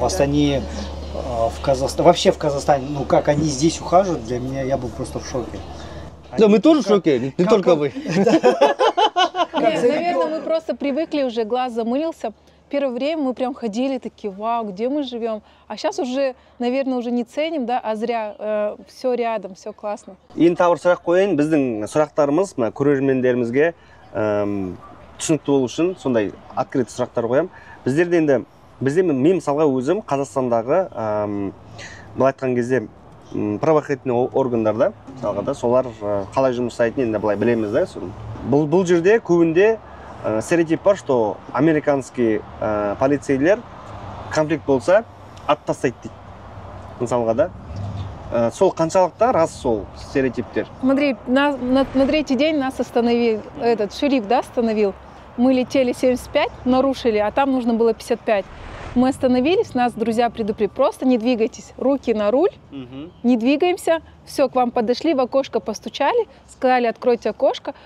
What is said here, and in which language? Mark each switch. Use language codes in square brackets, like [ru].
[ru] в Астане, в Казахстане, вообще в Казахстане, ну как они здесь ухаживают, для меня я был просто в шоке. Да, мы тоже в шоке, не только вы. Нет, наверное, мы просто привыкли уже, глаз замылился. Первое время мы прям ходили такие, вау, где мы живем. А сейчас уже, наверное, уже не ценим, да, а зря. Все рядом, все классно. [kk] Ең тағы бір сұрақ қояйын, біздің сұрақтарымыз мына көрермендерімізге түсінікті болу үшін сондай открыт сұрақтар қоямын. Біздерде енді бізде мен мысалға өзім Қазақстандағы былай айтқан кезде правоохранительный органдарда мысалға да солар қалай жұмыс жасайтынын енді былай білеміз да. Бұл жерде көбінде стереотип бар, [ru] что американский [kk] полицейлер конфликт болса ат тастайды дейді мысалға да. Сол қаншалықты рас сол стереотиптер? [ru] Смотри, на третий день нас остановил, этот шериф, да, остановил. Мы летели 75, нарушили, а там нужно было 55. Мы остановились, нас друзья предупредили, просто не двигайтесь, руки на руль, не двигаемся. Все, к вам подошли, в окошко постучали, сказали, откройте окошко.